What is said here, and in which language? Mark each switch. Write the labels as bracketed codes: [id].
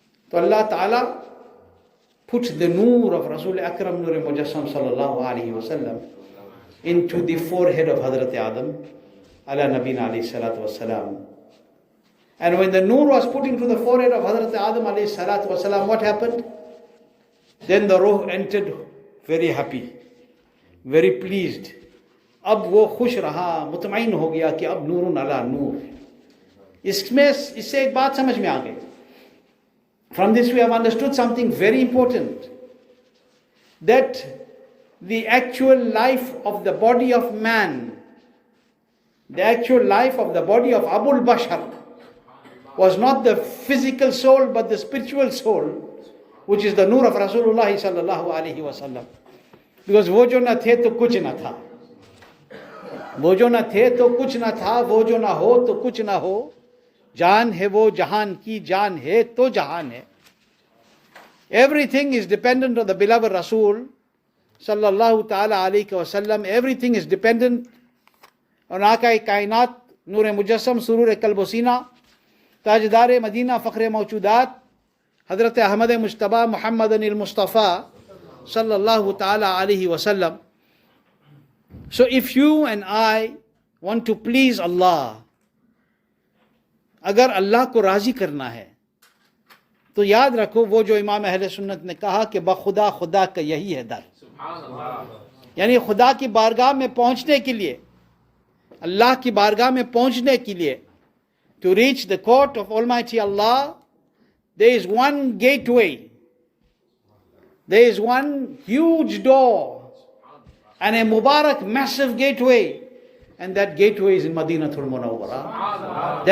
[en] So Allah Ta'ala put the noor of Rasul Akram Noor Mujassam sallallahu alayhi wa sallam into the forehead of Hazrat Adam ala Nabina alayhi salatu wasalam. And when the noor was put into the forehead of Hazrat Adam alayhi salatu wasalam, what happened? Then the ruh entered very happy, very pleased. [hi] अब वो खुश रहा, मुतमईन हो गया कि अब नूरुन अला नूर. इससे एक बात समझ में आ गई. [en] From this we have understood something very important, that the actual life of the body of man, the actual life of the body of Abul Bashar was not the physical soul but the spiritual soul, which is the noor of Rasulullah sallallahu alaihi wasallam. [hi] Because वो जो न थे तो कुछ न था, वो जो न थे तो कुछ न था, वो जो न हो तो कुछ न हो, जान है वो जहान की जान है तो जहान है. [en] Everything is dependent on the beloved Rasul sallallahu ta'ala alayhi wa sallam. Everything is dependent on Aqai Kainat, Noor Mujassam, Surur Kalbosina, Tajdar Madina, Fakhre Mawjudat, Hazrat Ahmad Mujtaba Muhammadan al-Mustafa sallallahu ta'ala alayhi wa sallam. So if you and I want to please Allah, [hi] अगर अल्लाह को राजी करना है, तो याद रखो वो जो इमाम अहले सुन्नत ने कहा कि बखुदा खुदा का यही है दर. यानी खुदा की बारगाह में पहुंचने के लिए, [en] अल्लाह की बारगाह में पहुंचने के लिए, to reach the court of Almighty Allah, there is one gateway, there is one huge door and a Mubarak massive gateway, and that gateway is in Madinatul Munawwara.